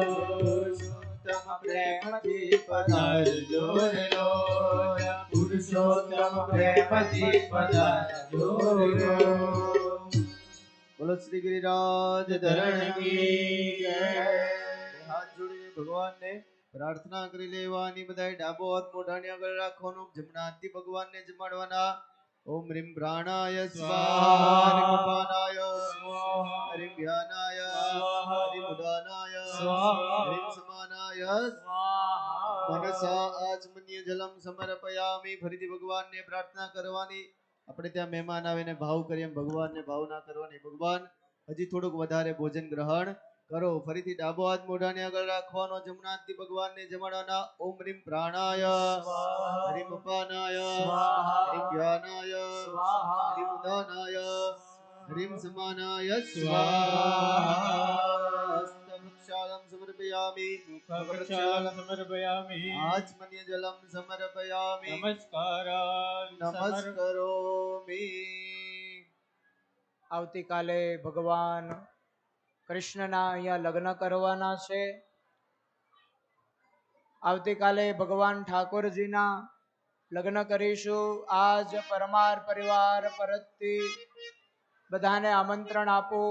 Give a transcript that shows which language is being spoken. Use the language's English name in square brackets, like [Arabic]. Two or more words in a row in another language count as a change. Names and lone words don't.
[Gujarati] પુરુષોત્તમ પ્રેમથી પધારજો રે લોલ, પુરુષોત્તમ પ્રેમથી પધારજો રે લોલ. બોલો શ્રી ગિરિરાજ ધરણ કી જય. હાથ જોડીને ભગવાનને પ્રાર્થના કરી લેવાની. બધાએ ડાબો હાથ મોઢાની આગળ રાખવાનો, જમણા હાથથી ભગવાનને જમાડવાના. [Sanskrit] ओम ह्रीं प्राणाय स्वाहा ह्रीं उपानाय स्वाहा ह्रीं ध्यानाय स्वाहा ह्रीं उदानाय स्वाहा ह्रीं समानाय स्वाहा मनसा आचमनीय जलम समर्पयामी। [Gujarati] ફરીથી ભગવાનને પ્રાર્થના કરવાની. આપણે ત્યાં મહેમાન આવે ને ભાવ કરીએ એમ ભગવાનને ભાવ ના કરવાની. ભગવાન હજી થોડુંક વધારે ભોજન ગ્રહણ કરો. ફરીથી ડાબો હાથ મોઢાની આગળ રાખવાનો. જમણા હાથથી ભગવાનને જમાડવાના. [Sanskrit] ઓમ હ્રીં પ્રાણાય હ્રીં અપાનાય હ્રીં ધ્યાનાય હ્રીં ઉદાનાય હ્રીં સમાનાય સ્વાહા. प्रक्षालं समर्पयामि मुखप्रक्षालं समर्पयामि आचमनीय जलम समर्पयामि नमस्कारान् नमस्करोमि। [Gujarati] આવતીકાલે ભગવાન કૃષ્ણના અહીંયા લગ્ન કરવાના છે. આવતીકાલે ભગવાન ઠાકોરજીના લગ્ન કરીશું. આજ પરમાર પરિવાર પરતથી બધાને આમંત્રણ આપું.